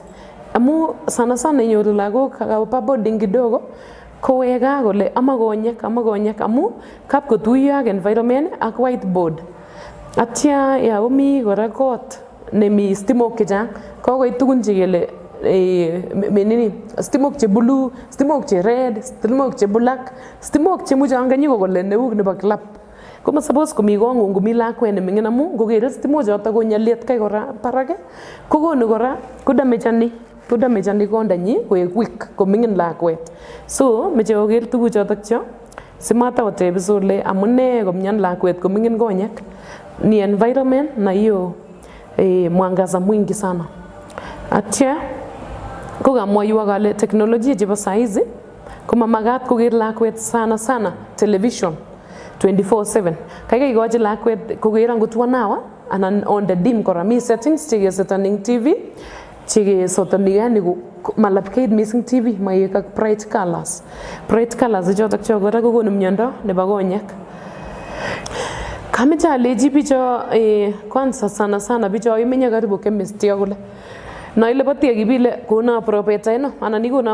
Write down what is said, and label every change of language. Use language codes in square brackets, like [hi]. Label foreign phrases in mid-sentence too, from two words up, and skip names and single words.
[kln] Amu sana inyoru lagok kapa boarding kidogo koweka kole ama konyek amu kap kotuiyo ak environment ak whiteboard. Atya ya komi kora kot nemi stimok chechang kokoit tugun chekele stimok che blue, stimok che red, stimok che black, stimok che muchanganyiko kole neu nebo club. Koma suppose komi kong'ung komi lakwet neming'in amu ngokere stimok chotok konyalet kai kora barak kokonu kora kodamechani kondanyi koek weak koming'in lakwet. So meche koker tuguchotok cho simatakotebi sole amune komyan lakwet koming'in konyek ni environment [sw] na hiyo mwangaza mwingi sana. [kln] Atya ko kamwaiwa kale teknolojia chebo saizi koma magat koker lakwet sana television 24/7. Kaikai ikochi lakwet koker angot 1 hour anan [en] on the dim [kln] kora mi settings chekesetaning TV chekesotoni yani malapkeit mising TV maik ak [en] bright colors [kln] ichotok cho kora kokonu miondo nebo konyek. Kameche alechi bicho [sw] kwanza sana [kln] bicho imenye karibu chemistry kole [sw] na ile [kln] batia kibile [sw] kuna propeta [kln] ino anan ikona